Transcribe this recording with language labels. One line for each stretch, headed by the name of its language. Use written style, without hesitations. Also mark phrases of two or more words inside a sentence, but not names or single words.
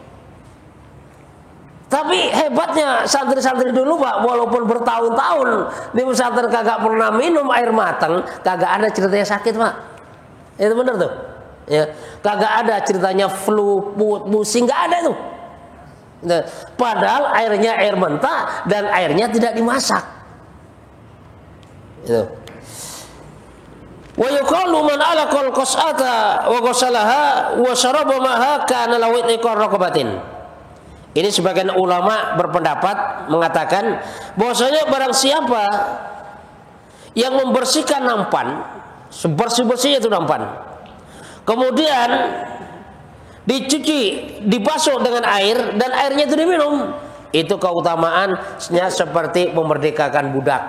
Indonesian: Tapi hebatnya santri-santri dulu, Pak, walaupun bertahun-tahun di pesantren kagak pernah minum air matang, kagak ada ceritanya sakit, Pak. Itu benar tuh. Ya, kagak ada ceritanya flu, pusing, nggak ada tuh. Padahal airnya air mentah dan airnya tidak dimasak. Itu.
Arabic: ويقال من لعق القصعة وغسلها وشرب ماءها كان له عتق رقبة.
Indonesian: Ini sebagian ulama berpendapat mengatakan bahwasanya barang siapa yang membersihkan nampan, sebersih-bersihnya itu nampan, kemudian dicuci, dibasuh dengan air dan airnya itu diminum, itu keutamaannya seperti memerdekakan budak.